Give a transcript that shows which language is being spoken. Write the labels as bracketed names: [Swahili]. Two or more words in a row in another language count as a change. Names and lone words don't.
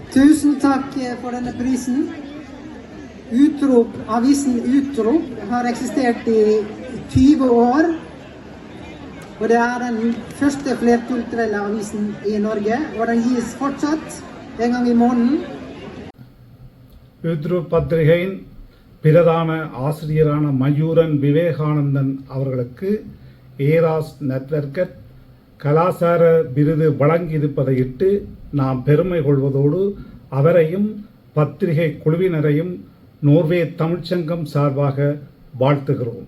[Norwegian] Tusen takk for denne prisen. Avisen Utrop har eksistert i 20 år. Og det er den første flerkulturelle avisen i Norge. Og den gis fortsatt en gang i måneden. [Tamil] Utrop பத்திரிகையின் பிரதான ஆசிரியரான மயூரன் விவேகானந்தன் அவர்களுக்கு ஏராஸ் நெட்வொர்க்கர் கலாசார விருது வழங்கியிருப்பதையிட்டு நாம் பெருமை கொள்வதோடு அவரையும் பத்திரிகை குழுவினரையும் நோர்வே தமிழ்ச்சங்கம் சார்பாக வாழ்த்துகிறோம்.